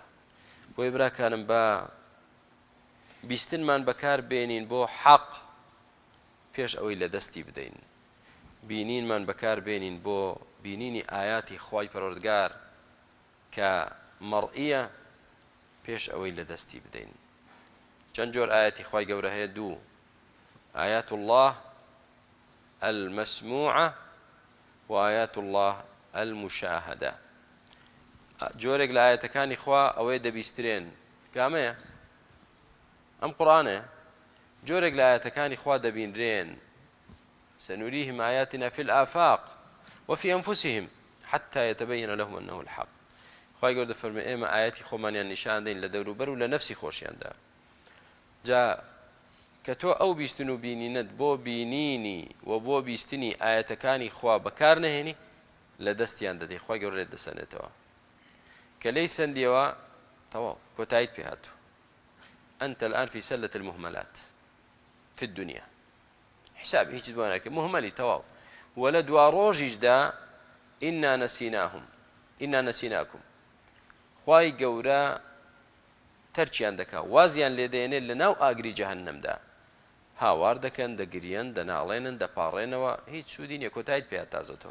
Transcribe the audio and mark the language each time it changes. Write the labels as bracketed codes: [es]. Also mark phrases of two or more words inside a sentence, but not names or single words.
[ckb] بۆی براکانم بە بیستنمان بەکار بێنین بۆ حەق پێش ئەوەی لە دەستی بدەین، بینینمان بەکار بێنین بۆ بینینی ئاياتی خوای پەروەردگار کە مەڕئیە پێش ئەوەی لە دەستی بدەین. چەند جۆر ئاياتی خوای گەورە هەیە؟ دوو: [ar] آيات الله المسموعة وآيات الله المشاهدة. [ckb] جۆرێک لە ئايەتەکانی خوا ئەوەی دەبیسترێن کامەیە؟ ئەم قورئانەیە. جۆرێک لە ئايەتەکانی خوا دەبینرێن [ar] سنريهم آياتنا في الآفاق وفي أنفسهم حتى يتبين لهم أنه الحق. [ckb] خوای گەورە دەفەرمێ ئێمە ئايەتی خۆمانیان نیشان دەین لە دەوروبەر و لە نەفسی خۆشیاندا. جا کە تۆ ئەو بیستن و بینینت بۆ بینینی و بۆ بیستنی ئايەتەکانی خوا بەکار نەهێنی، لە دەستیان دەدەی، خوای گەورە لێت دەسەنێتەوە. کە لێی سندیەوە تەواو کۆتاییت پێ هاتووە. [ar] أنت الآن في سلة المهملات في الدنيا، [ckb] حساب هیچ بۆ ناکەی، مهمەلی تەواو. وە لە دوا ڕۆژیشدا [ar] ئینا نەسیناهم ئینا نەسیناکم، [ckb] خوای گەورە تەرچیان دەکا، وازیان لێ دێنێت لە ناو ئاگری جەهەنەمدا، هاوار دەکەن، دەگریەن، دەناڵێنن، دەپاڕێنەوە، هیچ سوودی نییە، کۆتاییت پێ هات تازەتەوە.